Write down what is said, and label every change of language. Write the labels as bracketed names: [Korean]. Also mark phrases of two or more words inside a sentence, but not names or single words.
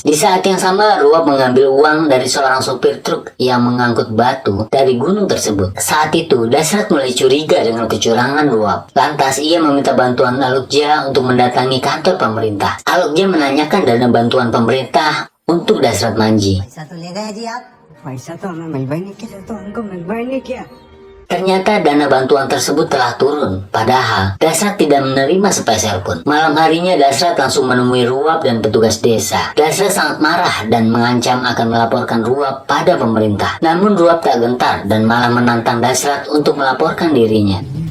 [Indonesian] Di saat yang sama, Ruwab mengambil uang dari seorang sopir truk yang mengangkut batu dari gunung tersebut. Saat itu, Dasrat mulai curiga dengan kecurangan Ruwab. Lantas, ia meminta bantuan Alokja untuk mendatangi kantor pemerintah. Alokja menanyakan dana bantuan pemerintah untuk Dasrat Manji. [Hindi] पैसा तो ले गए जी आप पैसा तो हमें मिलवाई नहीं किया तो हमको मिलवाई नहीं किया [Indonesian] Ternyata dana bantuan tersebut telah turun, padahal Dasrat tidak menerima sepeser pun. Malam harinya Dasrat langsung menemui Ruwab dan petugas desa. Dasrat sangat marah dan mengancam akan melaporkan Ruwab pada pemerintah. Namun Ruwab tak gentar dan malah menantang Dasrat untuk melaporkan dirinya.